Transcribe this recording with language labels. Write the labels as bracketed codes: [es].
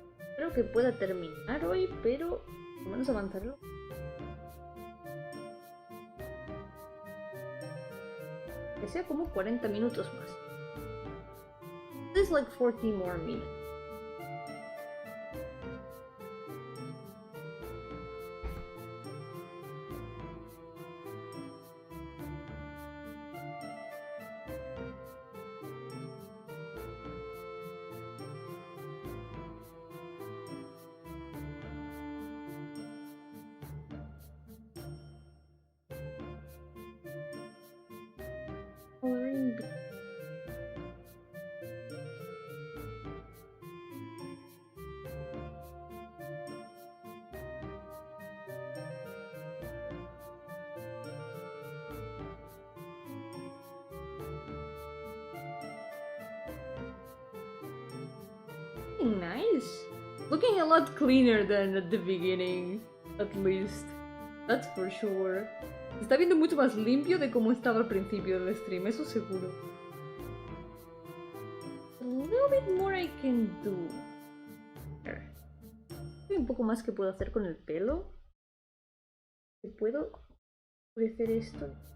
[es] Espero que pueda terminar hoy, pero por lo menos avanzarlo. Que sea como 40 minutos más. [en] There's like 40 more minutes. Nice. Looking a lot cleaner than at the beginning, at least. That's for sure. [es] Se está viendo mucho más limpio de como estaba al principio del stream, eso seguro. [en] A little bit more I can do. [es] Hay un poco más que puedo hacer con el pelo. ¿Puedo oscurecer esto?